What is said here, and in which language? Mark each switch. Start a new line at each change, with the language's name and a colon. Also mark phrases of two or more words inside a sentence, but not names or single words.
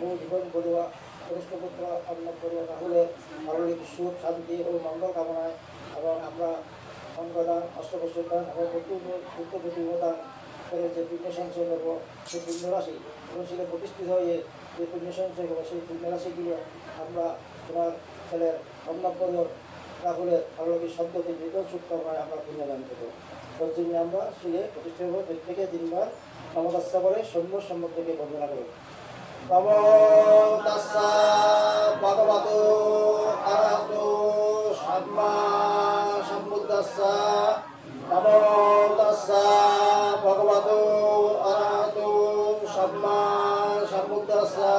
Bangla: জীবন বড়ুয়া, কনিষ্ঠ পুত্র অর্ণব বড়ুয়া রাহুলের পারলিক সুখ, শান্তি ও মঙ্গল কামনায় এবং আমরা অঙ্গদান, অষ্টবসুদান এবং প্রতিদান করে যে পুণ্য সঞ্চয় করবো, সেই পুণ্য রাশি এবং সেটা প্রতিষ্ঠিত হয়ে যে পুণ্য সঞ্চয় করবো, সেই পুণ্য রাশিগুলো আমরা তোমার ছেলের অর্ণব বড়ুয়া রাহুলের পারলিক শব্দকে জীবন সুখ কামনায় আমরা পুণ্যদান করবো। তার জন্য আমরা শিলে প্রতিষ্ঠিত হবো। প্রত্যেকে 3 বার নমস্কার করে সম্মুখ থেকে বন্দনা করব।
Pali: নমো তাস্সা ভগবতো আরহতো সাম্মা সম্বুদ্ধাস্সা। নমো তাস্সা ভগবতো আরহতো সাম্মা সম্বুদ্ধাস্সা।